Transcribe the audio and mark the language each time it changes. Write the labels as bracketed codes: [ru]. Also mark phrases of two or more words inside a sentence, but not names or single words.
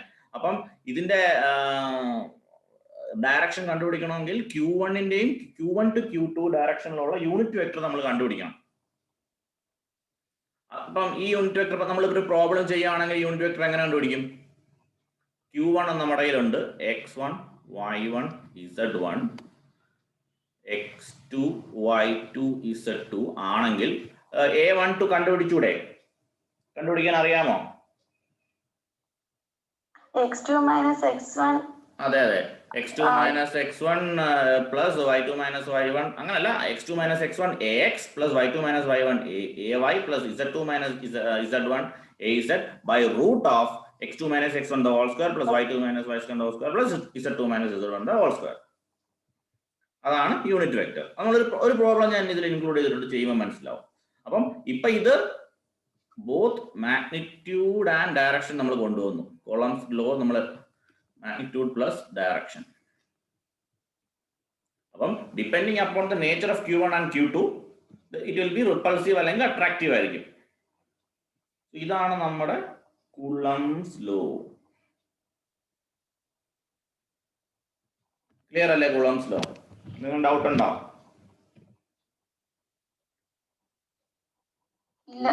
[ml] അപ്പം ഇതിന്റെ ഡയറക്ഷൻ കണ്ടുപിടിക്കണമെങ്കിൽ Q1ന്റെയും Q1 to Q2 ഡയറക്ഷനിലുള്ള [en] unit vector [ml] നമ്മൾ കണ്ടുപിടിക്കണം. അപ്പം ഈ [en] unit vector [ml] നമ്മൾ ഒരു പ്രോബ്ലം ചെയ്യുകയാണെങ്കിൽ [en] unit vector [ml] എങ്ങനെ കണ്ടുപിടിക്കും? Q1 നമ്മുടെ കയ്യിലുണ്ട് x1 y1 z1 x2 y2 z2 ആണെങ്കിൽ a12 കണ്ടുപിടിച്ചൂടെ? കണ്ടുപിടിക്കാൻ അറിയാമോ? [en] x2 minus x1. [ml] അതെ അതെ, [en] x2 minus x1 plus y2 minus y1 അങ്ങനല്ല, x2 minus x1 ax plus y2 minus y1 ay plus z2 minus z1 az by root of x2 minus x1 the whole square plus y2 minus y2 the whole square plus z2 minus z1 the whole square. [ml] അതാണ് [en] unit vector. [ml] ഒരു പ്രോബ്ലം ഞാൻ ഇതിൽ ഇൻക്ലൂഡ് ചെയ്തിട്ടുണ്ട്, ചെയ്യുമ്പോൾ മനസ്സിലാവും. അപ്പം ഇപ്പൊ ഇത് [en] both magnitude and direction [ml] നമ്മൾ കൊണ്ടുവന്നു. കോളംസ് ലോ നമ്മൾ [en] magnitude plus direction. അപ്പം depending upon the nature of Q1 and Q2 it will be repulsive [ml] അല്ലെങ്കിൽ അട്രാക്റ്റീവ് ആയിരിക്കും. ഇതാണ് നമ്മുടെ കൂളംസ് ലോ. ക്ലിയർ അല്ലേ കൂളംസ് ലോ? നിങ്ങൾ ഡൗട്ട് ഉണ്ടോ? ഇല്ല.